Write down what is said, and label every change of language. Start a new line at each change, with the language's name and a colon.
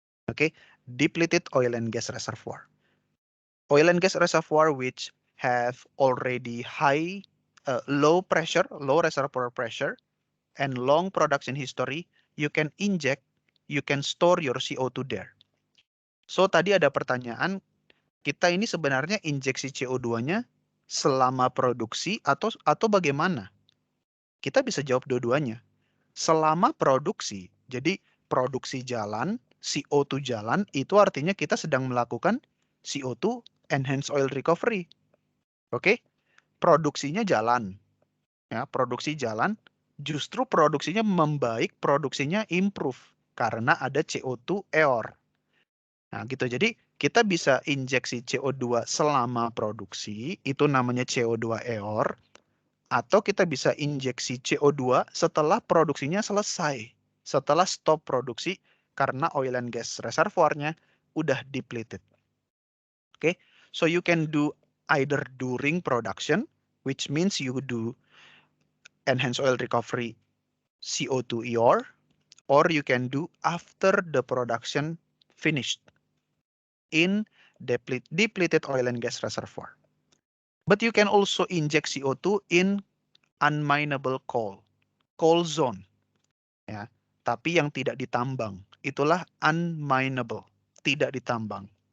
English: Okay, depleted oil and gas reservoir. Oil and gas reservoir which have already low pressure, low reservoir pressure, and long production history, you can inject, you can store your CO2 there.
Indonesian: So tadi ada pertanyaan, kita ini sebenarnya injeksi CO2-nya selama produksi atau bagaimana? Kita bisa jawab dua-duanya. Selama produksi, jadi produksi jalan, CO2 jalan, itu artinya kita sedang melakukan CO2 enhanced oil recovery. Oke, produksinya jalan. Ya, produksi jalan, justru produksinya membaik, produksinya improve karena ada CO2 EOR. Nah, gitu. Jadi kita bisa injeksi CO2 selama produksi, itu namanya CO2 EOR, atau kita bisa injeksi CO2 setelah produksinya selesai, setelah stop produksi karena
English: oil and gas
Indonesian: reservoirnya udah depleted.
English: Okay, so you can do either during production, which means you do enhanced oil recovery CO2 EOR, or you can do after the production finished in depleted oil and gas reservoir. But you can also inject CO2 in unminable coal zone.
Indonesian: Ya, tapi yang tidak ditambang. Itulah unminable, tidak ditambang.